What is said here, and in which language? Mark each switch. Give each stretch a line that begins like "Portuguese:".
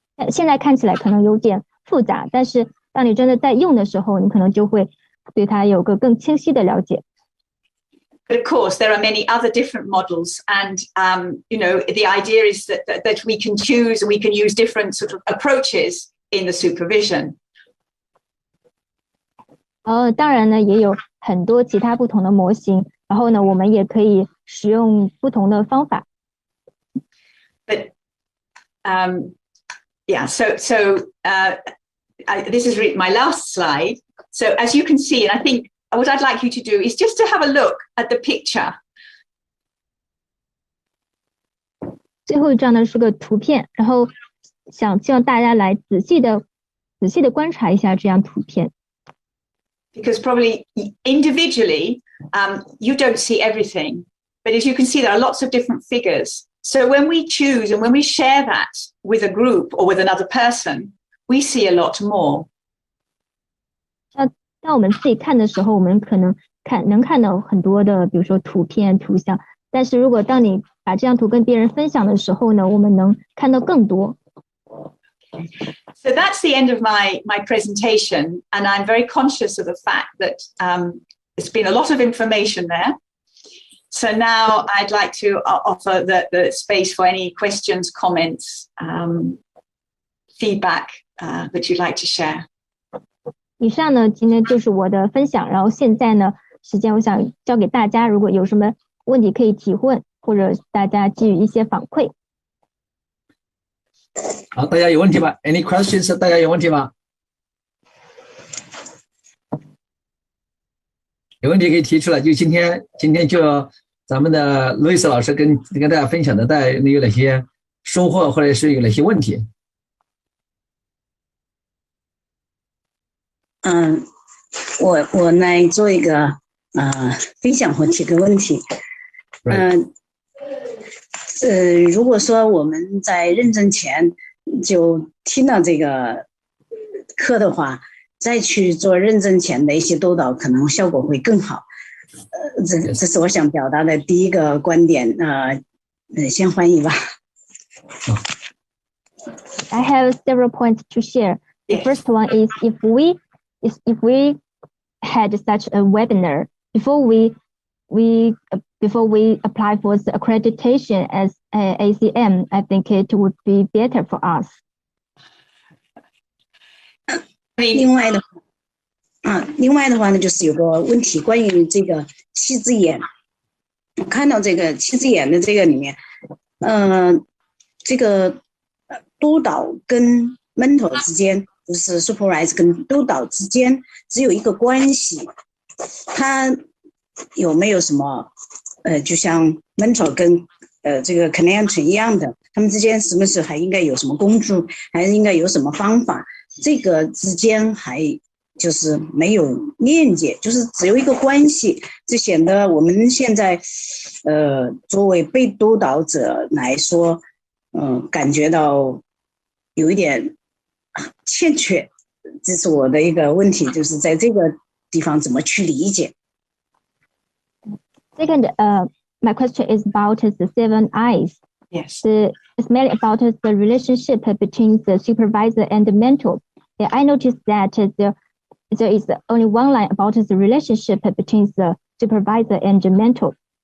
Chinese: 现在看起来可能有点复杂，但是当你真的在用的时候，你可能就会对它有个更清晰的了解。
English: But of course, there are many other different models, and the idea is that we can choose and we can use different sort of approaches in the supervision.
Chinese: 当然呢，也有很多其他不同的模型，然后呢，我们也可以使用不同的方法。
English: but yeah, so this is my last slide. So as you can see, and I think what I'd like you to do is just to have a look at the picture.
Chinese: 最后一张呢是个图片，然后希望大家来仔细的观察一下这张图片。
English: Because probably individually, you don't see everything, but as you can see, there are lots of different figures. So when we choose and when we share that with a group or with another person, we see a lot more.
Chinese: 当我们自己看的时候，我们可能能看到很多的，比如说图片、图像。但是如果当你把这张图跟别人分享的时候呢，我们能看到更多。
English: So that's the end of my presentation, and I'm very conscious of the fact that there's been a lot of information there. So now I'd like to offer the space for any questions, comments, feedback that you'd like to share.
Chinese: 以上呢，今天就是我的分享。然后现在呢，时间我想交给大家，如果有什么问题可以提问，或者大家给予一些反馈。好，大家有问题吗 ？
English: Any questions？
Chinese: 大家有问题吗？有问题可以提出来。就今天就咱们的 Louise 老师跟大家分享的，大家有哪些收获，或者是有哪些问题？我来做一个分享或提个问题。如果说我们在认证前就听到这个课的话，再去做认证前的一些督导，可能效果会更好。这是我想表达的第一个观点。先翻译吧。
English: I have several points to share. The first one is if we had such a webinar before we apply for the accreditation as ACM, I think it would be better for us.
Chinese: 另外的话呢，就是有个问题，关于这个七只眼。我看到这个七只眼的这个里面，这个督导跟 mentor 之间，就是 supervisor 跟督导之间只有一个关系，它有没有什么就像 mentor 跟这个 client 一样的，他们之间是不是还应该有什么工具，还是应该有什么方法？这个之间还就是没有链接，就是只有一个关系，这显得我们现在作为被督导者来说，感觉到有一点欠缺，这是我的一个问题，就是在这个地方怎么去理解。
English: Second, my question is about the 7 Is. Yes. It's mainly about the relationship between the supervisor and the mentor. Yeah, I noticed that there is only one line about the relationship between the supervisor and the mentor.